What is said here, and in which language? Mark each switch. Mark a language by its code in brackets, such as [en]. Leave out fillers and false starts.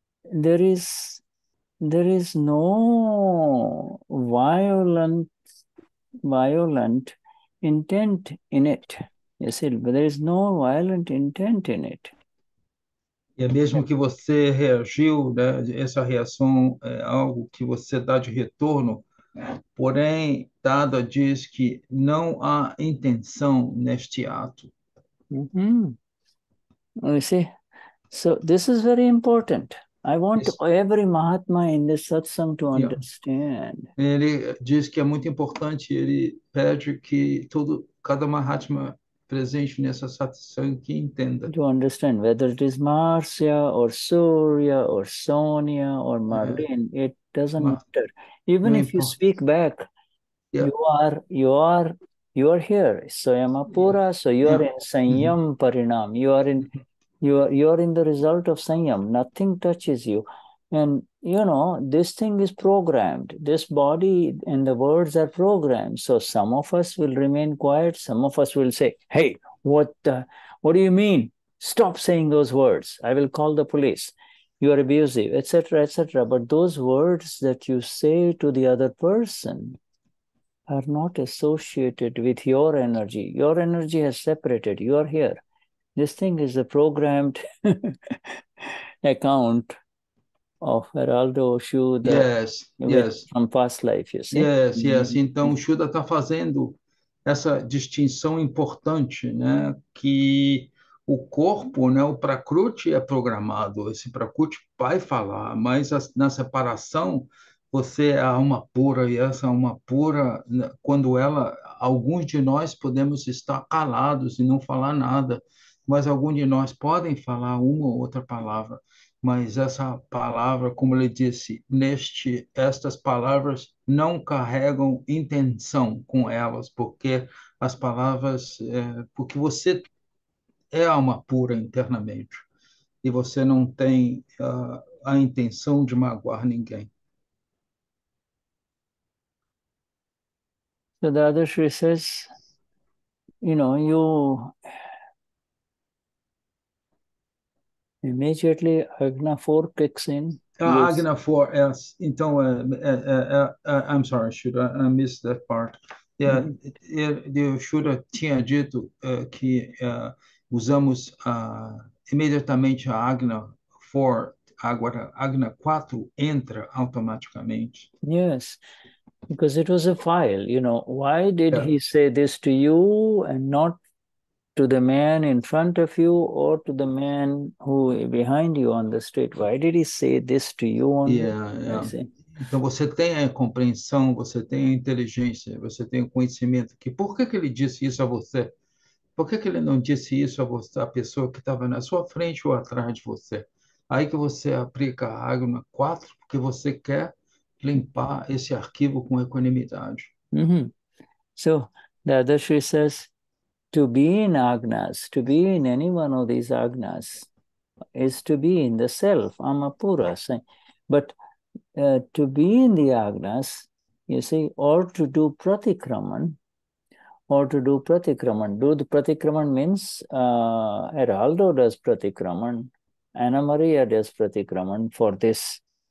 [en] There is no violent intent in it. You see, but there is no violent intent in it. [pt] E é mesmo que você reagiu, né? Essa reação é algo que você dá de retorno, porém, Dada diz que não há intenção neste ato. [en] You see, so this is very important. I want every Mahatma in this satsang to understand. [pt] Ele diz que é muito importante, ele pede que cada Mahatma presente nessa satsang que entenda. [en] To understand whether it is Marcia or Surya or Sonia or Marlene, it doesn't matter. Even if you speak back, you are here. Saiyam so you are in Saiyam Parinam. You are in the result of Saiyam. Nothing touches you. And you know, this thing is programmed. This body and the words are programmed. So some of us will remain quiet. Some of us will say, hey, what do you mean? Stop saying those words. I will call the police. You are abusive, etc., etc. But those words that you say to the other person are not associated with your energy. Your energy has separated. You are here. This thing is a programmed account of Geraldo Shuddha from past life, you see? Yes. [pt] Então, o Shuddha está fazendo essa distinção importante, né? Que o corpo, né? O Prakruti é programado, esse Prakruti vai falar, mas na separação, você é a alma pura, e essa alma pura, quando alguns de nós podemos estar calados e não falar nada, mas alguns de nós podem falar uma ou outra palavra. Mas essa palavra, como ele disse, estas palavras não carregam intenção com elas, porque as palavras, porque você é alma pura internamente e você não tem a intenção de magoar ninguém. [en] So the other Shri says, you know, you immediately Agna 4 kicks in. Agna 4, yes. Então, I'm sorry, Shuddha, I missed that part. [pt] O Shuddha tinha dito que usamos imediatamente a Agna 4, agora Agna 4 entra automaticamente. [en] Yes, because it was a file, you know. Why did he say this to you and not to the man in front of you or to the man who behind you on the street? Why did he say this to you only? [pt] Então você tem a compreensão, você tem a inteligência, você tem o conhecimento que por que ele disse isso a você? Por que ele não disse isso a você, a pessoa que estava na sua frente ou atrás de você? Aí que você aplica a Agna 4 porque você quer limpar esse arquivo com equanimidade. [en] So the other Shri says, to be in Agnas, to be in any one of these Agnas, is to be in the self, Amapura. But to be in the agnas, you see, or to do pratikraman, do the pratikraman means Heraldo does pratikraman, Ana Maria does pratikraman for this.